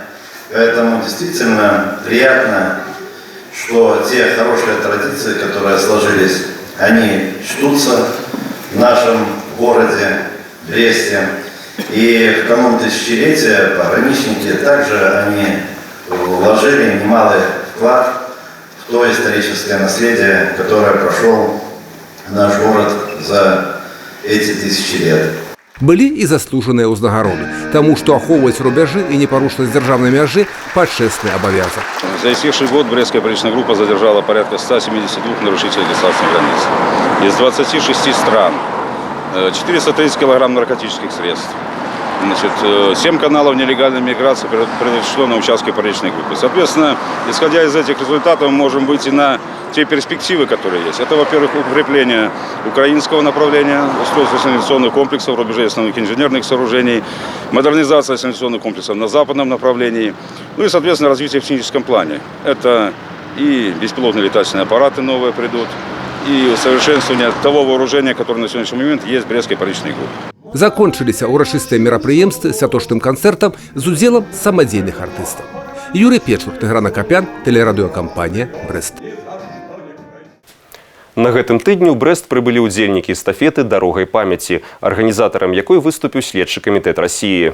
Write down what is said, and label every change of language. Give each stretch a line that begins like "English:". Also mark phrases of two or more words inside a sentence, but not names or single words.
Russian: Поэтому действительно приятно, что те хорошие традиции, которые сложились, они чтутся в нашем городе, Бресте. И в канун тысячелетия пограничники также они вложили немалый вклад в то историческое наследие, которое прошел наш город за эти тысячи лет.
Belarusian: Былі і заслужаныя ўзнагароды, таму што ахоўваць рубяжы і непарушнасць дзяржаўнай мяжы пачэсны абавязак.
Russian: За истекший год Брестская пограничная группа задержала порядка 172 нарушителей государственной границы. Из 26 стран 430 килограмм наркотических средств. Значит, 7 каналов нелегальной миграции предотвращено на участке поречной группы. Соответственно, исходя из этих результатов, мы можем выйти на те перспективы, которые есть. Это, во-первых, укрепление украинского направления, устройство санкционных комплексов, рубежей основных инженерных сооружений, модернизация санкционных комплексов на западном направлении, ну и, соответственно, развитие в техническом плане. Это и беспилотные летательные аппараты новые придут, и усовершенствование того вооружения, которое на сегодняшний момент есть в Брестской поречной группе.
Belarusian: Закончыліся ўрачыстыя мерапрыемствы святочным канцэртам з удзелам самадзейных артыстаў. Юрий Печур, Тыгран Акапян, тэлерадыёкампанія «Брэст». На гэтым тыдні ў Брэст прыбылі ўдзельнікі эстафеты «Дарогай памяці», арганізатарам якой выступіў следчы камітэт России.